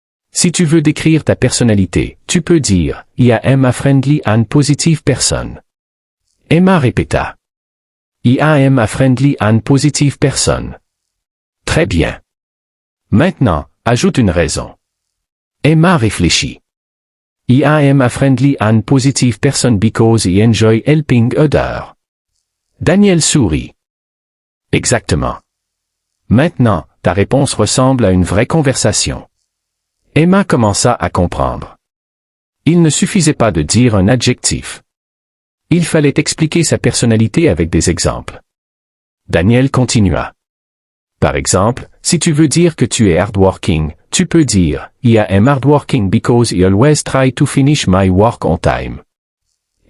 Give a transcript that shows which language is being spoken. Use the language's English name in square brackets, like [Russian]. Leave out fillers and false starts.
[French] Si tu veux décrire ta personnalité, tu peux dire « [English] I am a friendly and positive person. [French] » Emma répéta. [English] « I am a friendly and positive person. » [French] Très bien. Maintenant, ajoute une raison. Emma réfléchit. [English] « I am a friendly and positive person because I enjoy helping others. » [French] Daniel sourit. Exactement. Maintenant, ta réponse ressemble à une vraie conversation. Emma commença à comprendre. Il ne suffisait pas de dire un adjectif. Il fallait expliquer sa personnalité avec des exemples. Daniel continua. Par exemple, si tu veux dire que tu es hardworking, tu peux dire « [English] I am hardworking because I always try to finish my work on time ».